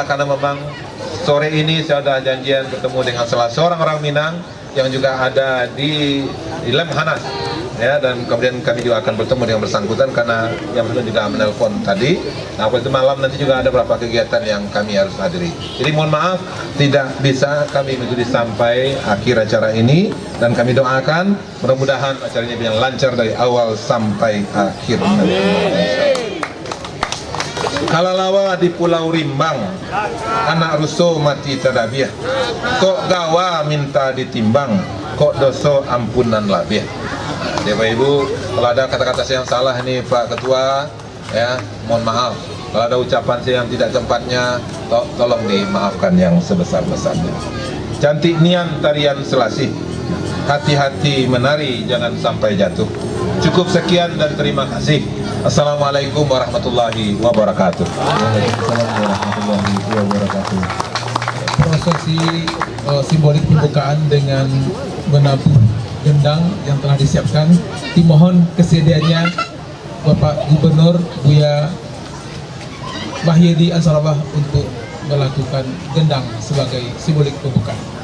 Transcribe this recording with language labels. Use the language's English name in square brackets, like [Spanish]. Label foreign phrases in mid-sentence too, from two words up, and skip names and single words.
[Indonesian] Karena memang sore ini saya sudah janjian ketemu dengan salah seorang orang Minang yang juga ada di Lemhanas ya, dan kemudian kami juga akan bertemu dengan bersangkutan karena yang sudah juga menelpon tadi. Nah, itu malam nanti juga ada beberapa kegiatan yang kami harus hadiri. Jadi mohon maaf tidak bisa kami mengikuti sampai akhir acara ini, dan kami doakan mudah-mudahan acara ini berjalan lancar dari awal sampai akhir. [Minangkabau] Kalalawa di Pulau Rimbang, anak ruso mati tadabiah. Kok gawa minta ditimbang, kok doso ampunan labiah. [Indonesian] Bapak Ibu, kalau ada kata-kata saya yang salah ini Pak Ketua, ya mohon maaf. Kalau ada ucapan saya yang tidak tempatnya, tolong dimaafkan yang sebesar-besarnya. Cantik nian tarian Selasih, hati-hati menari jangan sampai jatuh. Cukup sekian dan terima kasih. [Arabic] السلام عليكم ورحمة الله وبركاته. وعليكم السلام ورحمة الله وبركاته. [Indonesian] Prosesi simbolik pembukaan dengan menabuh gendang yang telah disiapkan, dimohon kesediaannya Bapak Gubernur Buya Mahyedi Ansarullah untuk melakukan gendang sebagai simbolik pembukaan.